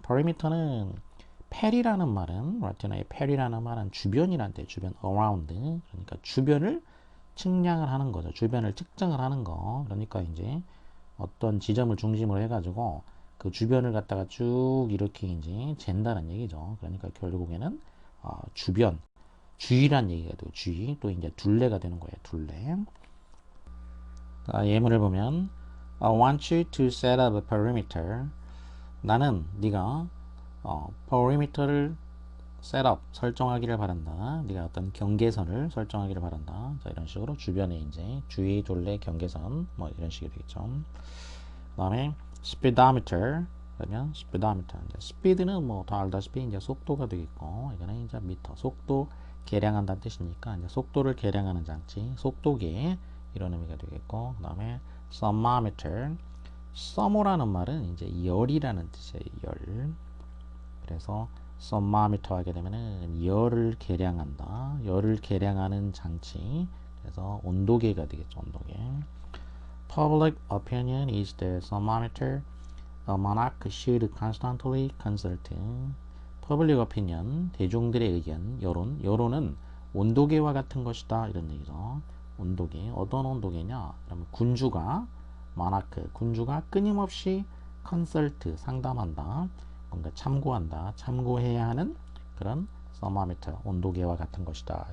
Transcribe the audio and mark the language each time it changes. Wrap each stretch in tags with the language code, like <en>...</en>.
<ko>perimeter는 페리라는 말은 라틴어의 페리라는 말은 주변이란 데 주변 around 그러니까 주변을 측량을 하는 거죠. 주변을 측정을 하는 거. 그러니까 이제 어떤 지점을 중심으로 해가지고 그 주변을 갖다가 쭉 이렇게 이제 잰다는 얘기죠. 그러니까 결국에는 주변, 주위란 얘기가 되고 주위 또 이제 둘레가 되는 거예요. 둘레. 예문을 보면</ko> <en>I want you to set up a perimeter.</en> <ko>나는 네가 perimeter를 셋업 설정하기를 바란다. 네가 어떤 경계선을 설정하기를 바란다. 자, 이런 식으로 주변에 이제 주위 둘레 경계선 뭐 이런 식이 되겠죠. 그다음에 speedometer 그러면 speedometer. speed는 뭐 다 알다시피 이제 속도가 되겠고 이거는 이제 미터 속도 계량한다는 뜻이니까 이제 속도를 계량하는 장치 속도계 이런 의미가 되겠고 그다음에 thermometer thermo라는 말은 이제 열이라는 뜻이에요. 열. 그래서 thermometer 하게 되면은 열을 계량한다. 열을 계량하는 장치. 그래서 온도계가 되겠죠. 온도계.</ko> <en>Public opinion is the thermometer a monarch should constantly consult. Public opinion,</en> <ko>대중들의 의견, 여론. 여론은 온도계와 같은 것이다. 이런 얘기죠. 온도계. 어떤 온도계냐? 그러면 군주가 monarch, 군주가 끊임없이 consult, 상담한다. 뭔가 참고한다, 참고해야 하는 그런 thermometer, 온도계와 같은 것이다.</ko>